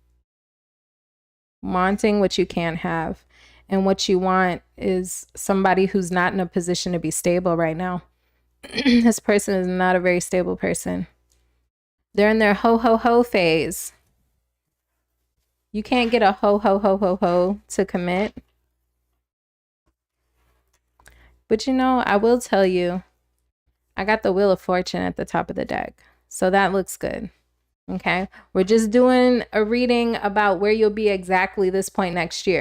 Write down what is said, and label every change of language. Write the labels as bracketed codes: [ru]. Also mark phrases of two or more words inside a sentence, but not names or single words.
[en] Wanting what you can't have. And what you want is somebody who's not in a position to be stable right now. This person is not a very stable person. They're in their ho ho ho phase. You can't get a ho ho ho ho ho to commit. But you know, I will tell you, I got the Wheel of Fortune at the top of the deck. So that looks good. Okay. We're just doing a reading about where you'll be exactly this point next year.